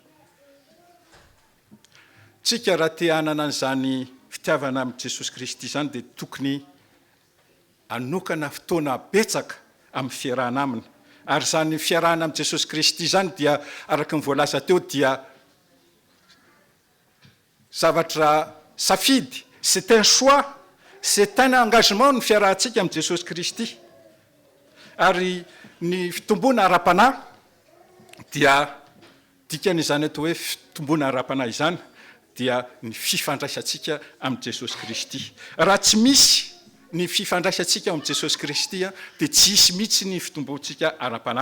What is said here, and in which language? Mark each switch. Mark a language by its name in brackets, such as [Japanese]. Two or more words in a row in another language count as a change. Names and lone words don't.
[Malagasy] Tsika raha te hanana an'izany fitiavana amin'i Jesosy Kristy izany dia tokony anokana fotoana betsaka amin'ny fiarahana aminy. Ary zany fiarahana amin'i Jesosy Kristy izany dia araka ny voalaza teo dia zavatra safidy, [French] c'est un choix, c'est un engagement [Malagasy] ny fiarahantsika amin'i Jesosy Kristy. Ary ny fitombona ara-panahy dia dikan'izany atao hoe fitombona ara-panahy izany dia ny fifandraisantsika amin'i Jesosy Kristy. Raha tsy misy ny fifandraisantsika amin'i Jesosy Kristy dia tsy hisy mihitsy ny fitombontsika ara-panahy.